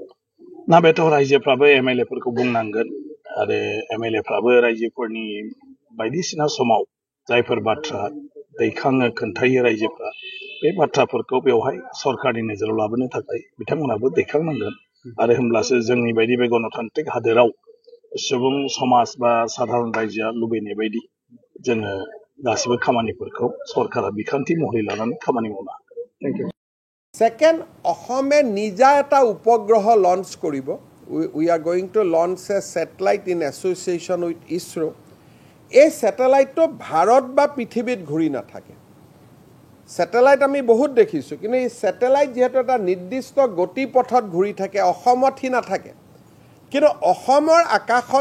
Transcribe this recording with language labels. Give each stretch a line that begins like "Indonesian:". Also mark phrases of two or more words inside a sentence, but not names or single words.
Bodo: ना बेथ' रायजोफ्राबो एमएलएफोरखौ बुंनांगोन आरो एमएलएफ्राबो रायजोफोरनि बायदिसिना समाव जायफोर बाथ्रा दैखाङो खोन्थायो रायजोफ्रा बे बाथ्राफोरखौ बेवहाय सरकारनि नोजोराव लाबोनो थाखाय बिथांमोनाबो दैखांनांगोन आरो होमब्लासो जोंनि बायदि बे गणतान्त्रिक हादोराव सुबुं समाज बा साधारन रायजोआ लुबैनाय बायदि जोङो गासिबो खामानिफोरखौ सरकारा बिखान्थि महरै लानानै खामानि मावनो हागोन।
English: thank you
Assamese: सेकेंड অসমে নিজা এটা উপগ্ৰহ লঞ্চ কৰিব
English: we are going to launch a satellite in association with ISRO
Assamese: এই স্যাটেলাইটটো ভাৰত বা পৃথিৱীত ঘূৰি নাথাকে স্যাটেলাইট আমি বহুত দেখিছোঁ কিন্তু এই স্যাটেলাইট যেহেতু এটা নিৰ্দিষ্ট গতিপথত ঘূৰি থাকে অসমত হি নাথাকে কিন্তু অসমৰ আকাশত